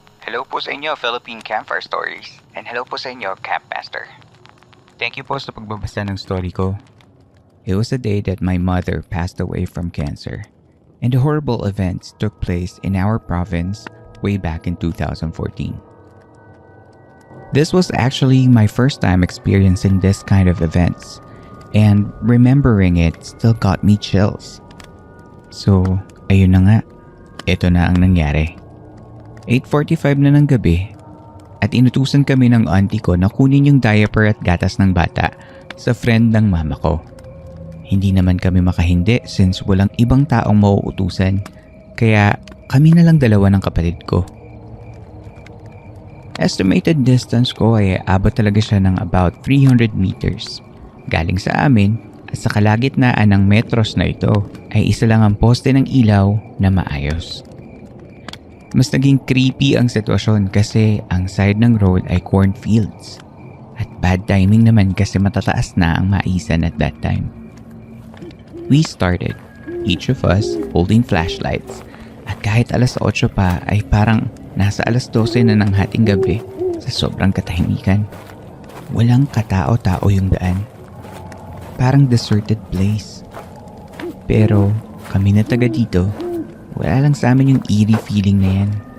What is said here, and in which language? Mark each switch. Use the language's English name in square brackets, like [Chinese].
[Filipino] Hello po sa inyo, Philippine Campfire Stories. [English] And hello [Filipino] po sa inyo, Campmaster. Thank you po sa pagbabasa ng story ko. [English] It was the day that my mother passed away from cancer, and the horrible events took place in our province way back in 2014. This was actually my first time experiencing this kind of events, and remembering it still got me chills. [Filipino] So, ayun na nga, ito na ang nangyari. 8:45 na ng gabi, at inutusan kami ng auntie ko na kunin yung diaper at gatas ng bata sa friend ng mama ko. Hindi naman kami makahindi since walang ibang taong mauutusan, kaya kami na lang dalawa ng kapatid ko. Estimated distance ko ay abot talaga siya ng about 300 meters. Galing sa amin at sa kalagitnaan ng metros na ito ay isa lang ang poste ng ilaw na maayos. Mas naging creepy ang sitwasyon kasi ang side ng road ay cornfields. At bad timing naman kasi matataas na ang maisan [English] at that time. We started, each of us holding flashlights. [Filipino] At kahit alas 8 pa ay parang nasa alas 12 na ng hating gabi sa sobrang katahimikan. Walang katao-tao yung daan. Parang deserted place. Pero kami na taga dito, wala lang sa amin yung [English] eerie feeling [Filipino] na yan.